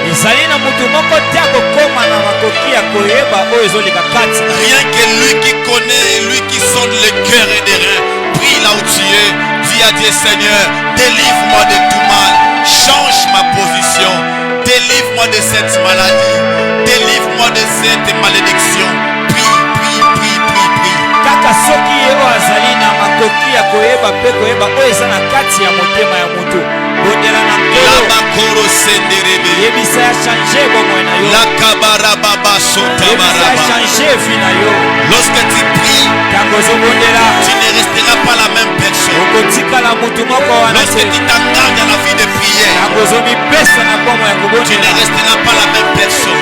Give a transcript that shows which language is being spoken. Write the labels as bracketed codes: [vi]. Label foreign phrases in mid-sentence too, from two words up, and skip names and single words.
[fr] Rien que lui qui connaît, lui qui sonne le cœur et les reins. Prie là où tu es. Dis à Dieu: Seigneur, délivre-moi de tout mal. Change ma position. Délivre-moi de cette maladie. Délivre-moi de cette malédiction. Prie, prie, prie, prie, prie. Labakoro senderebe. La kabara baba sota baraba. Lorsque tu pries, tu ne resteras pas la même personne. Lorsque tu t'engages dans la vie de prière, tu ne resteras pas la même personne.